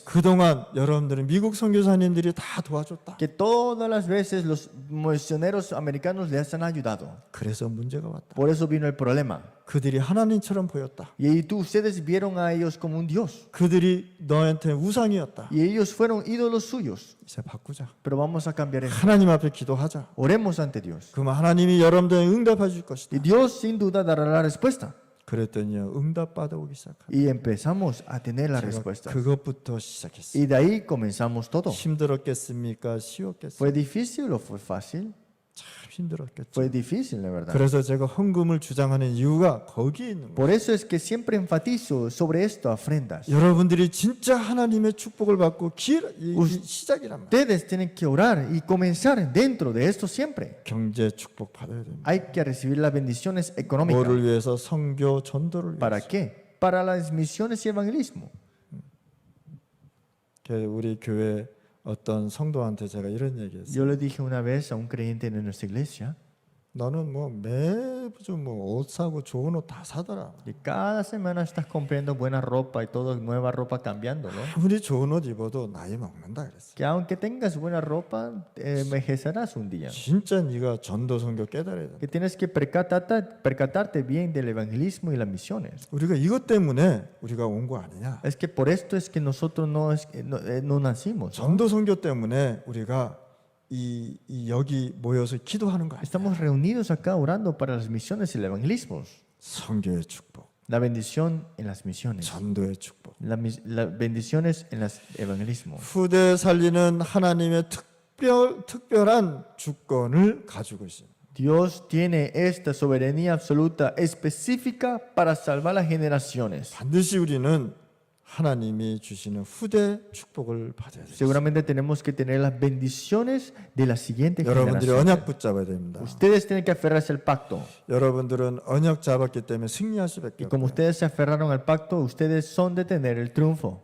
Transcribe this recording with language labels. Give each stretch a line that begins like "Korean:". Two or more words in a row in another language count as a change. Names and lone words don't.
Korean: 그동안 여러분들은 미국 선교사님들이 다 도와줬다.
Spanish: que todas las veces los misioneros americanos les han ayudado.
Korean: 그래서 문제가 왔다.
Spanish: Por eso vino el problema.
Korean: 그들이 하나님처럼 보였다.
Spanish: Y ahí ustedes vieron a ellos como un Dios.
Korean: 그들이 너한테 우상이었다.
Spanish: Y ellos fueron ídolos suyos.
Korean: 이제 바꾸자.
Spanish: Pero vamos a cambiar eso.
Korean: 하나님 앞에 기도하자.
Spanish: Oremos ante Dios.
Korean: 그러면 하나님이 여러분들에 응답해 줄 것이다.
Spanish: Y Dios sin duda dará la respuesta.
Korean: 그랬더니요 응답 받아오기 시작합니다.
Spanish: Y empezamos a tener la respuesta.
Korean: 그것부터 시작했어요.
Spanish: Y de ahí comenzamos todo.
Korean: 힘들었겠습니까? 쉬웠겠어요?
Spanish: ¿Fue difícil o fue fácil?
Korean: 참 힘들었겠죠.
Spanish: Fue difícil, la verdad.
Korean: 그래서 제가 헌금을 주장하는 이유가 거기에 있는 거예요.
Spanish: Por eso es que siempre enfatizo sobre esto, ofrendas.
Korean: 여러분들이 진짜 하나님의 축복을 받고 시작이란 말이에요.
Spanish: Ustedes tienen que orar y comenzar dentro de esto siempre.
Korean: 경제 축복 받아야 됩니다.
Spanish: Hay que recibir las bendiciones económicas.
Korean: 뭐를 위해서? 선교 전도를
Spanish: ¿Para
Korean: 위해서.
Spanish: qué? Para las misiones y evangelismo.
Korean: 우리 교회 어떤 성도한테 제가 이런 얘기했어요.
Spanish: Yo le dije una vez a un creyente de nuestra iglesia,
Korean: 나는 뭐 매주 뭐 옷 사고 좋은 옷 다 사더라.
Spanish: Y cada semana estás comprando buena ropa y todo, nueva ropa cambiando, ¿no?
Korean: 아무리 좋은 옷 입어도 나이 먹는다 그랬어.
Spanish: Que aunque tengas buena ropa, envejecerás un día.
Korean: 진짜 네가 전도 선교 깨달아야 돼.
Spanish: Que tienes que percatarte bien del evangelismo y las misiones.
Korean: 우리가 이것 때문에 우리가 온 거 아니냐?
Spanish: Es que por esto es que nosotros no nacimos, ¿no?
Korean: 전도 선교 때문에 우리가 이 여기 모여서 기도하는 거 아니야?
Spanish: Estamos reunidos acá orando para las misiones y el evangelismo.
Korean: 선교의 축복,
Spanish: La bendición en las misiones.
Korean: 전도의 축복.
Spanish: Las bendiciones en el evangelismo.
Korean: 후대 살리는 하나님의 특별한 주권을 가지고 있습니다.
Spanish: Dios tiene esta soberanía absoluta específica para salvar las generaciones.
Korean: 반드시 우리는 하나님이 주시는 후대 축복을 받아야 돼요.
Spanish: Seguramente tenemos que tener las bendiciones de la siguiente
Korean: 여러분들이
Spanish: generación.
Korean: 언약 붙잡아야 됩니다.
Spanish: Ustedes tienen que aferrarse al pacto.
Korean: 여러분들은 언약 잡았기 때문에 승리할 수밖에
Spanish: Y como
Korean: 없어요.
Spanish: ustedes se aferraron al pacto, ustedes son de tener el triunfo.